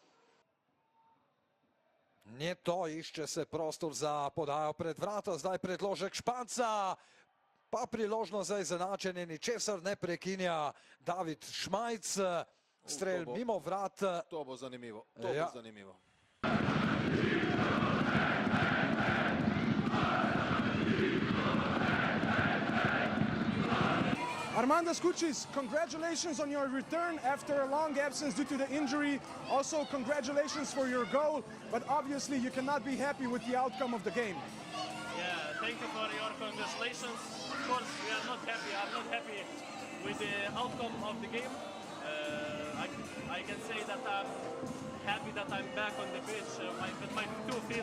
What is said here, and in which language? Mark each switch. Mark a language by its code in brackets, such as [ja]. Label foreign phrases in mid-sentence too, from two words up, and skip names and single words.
[sl] Nje to, išče se prostor za podajo pred vrata, zdaj predložek Španca, pa priložnost za izenačenje, ničesar ne prekinja David Šmajc. Strel mimo vrat. To bo zanimivo, to bo zanimivo. [en] Armandas Kučis, congratulations on your return after a long absence due to the injury. Also, congratulations for your goal, but obviously you cannot be happy with the outcome of the game. Yeah, thank you for your congratulations. Of course, we are not happy. I'm not happy with the outcome of the game. I can say that I'm happy that I'm back on the pitch with my 2 feet.